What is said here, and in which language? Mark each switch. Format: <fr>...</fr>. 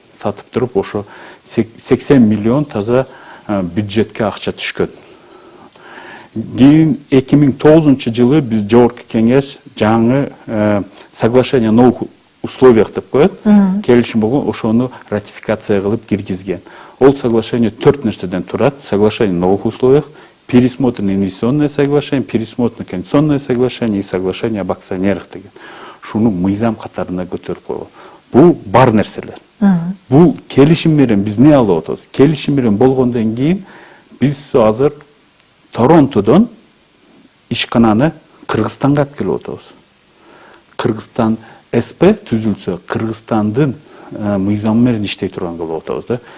<ky>Сатып туруп, ошо 80 миллион таза бюджетке акча түшкөн. Кийин 2009 жылы биз жогорку кеңеш жаңы</ky> <ru>соглашение о новых условиях</ru> <ky>деп коет. Келишим болгон, ошону ратификация кылып киргизген. Ол соглашение 4 нерседен турат.</ky> <ru>Соглашение о новых условиях, пересмотренное инвестиционное соглашение, пересмотренное конституционное соглашение и соглашение об акционерах</ru> <ky>деген. Шуну мыйзам катарына көтөрүп койгон. Бул бар нерселер. Бул келишим менен биз эмне алып атабыз? Келишим менен болгондон кийин биз азыр Торонтодон ишкананы Кыргызстанга алып келип атабыз. Кыргызстан СП түзүлсө, Кыргызстандын мыйзамы менен иштей турган кылып атабыз да.</ky>